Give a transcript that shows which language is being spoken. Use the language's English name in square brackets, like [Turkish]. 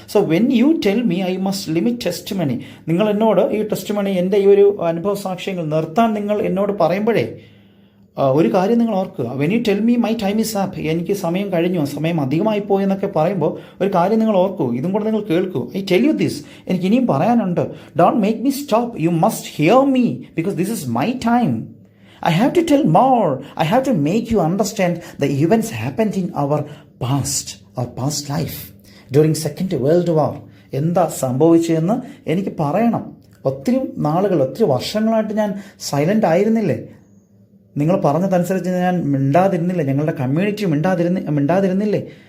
[English] so when you tell me I must limit testimony, [Malayalam] നിങ്ങൾ എന്നോട് ഈ ടെസ്റ്റിമണി, എൻ്റെ ഈ ഒരു അനുഭവ സാക്ഷ്യങ്ങൾ നിർത്താൻ നിങ്ങൾ എന്നോട് പറയുമ്പോഴേ ഒരു കാര്യം നിങ്ങൾ ഓർക്കുക. [English] when you tell me my time is up, [Malayalam] എനിക്ക് സമയം കഴിഞ്ഞു, സമയം അധികമായി പോയി എന്നൊക്കെ പറയുമ്പോൾ ഒരു കാര്യം നിങ്ങൾ ഓർക്കൂ, ഇതും കൂടെ നിങ്ങൾ കേൾക്കൂ. [English] I tell you this, [Malayalam] എനിക്ക് ഇനിയും പറയാനുണ്ട്. [English] Don't make me stop, you must hear me, because this is my time. I have to tell more. I have to make you understand the events happened in our past life during Second World War. [Malayalam] എന്താ സംഭവിച്ചതെന്ന് എനിക്ക് പറയണം. ഒത്തിരി വർഷങ്ങളായിട്ട് ഞാൻ silent ആയിരുന്നില്ലേ? നിങ്ങൾ പറഞ്ഞതനുസരിച്ച് ഞാൻ മിണ്ടാതിരുന്നില്ലേ? ഞങ്ങളുടെ കമ്മ്യൂണിറ്റി മിണ്ടാതിരുന്നില്ലേ?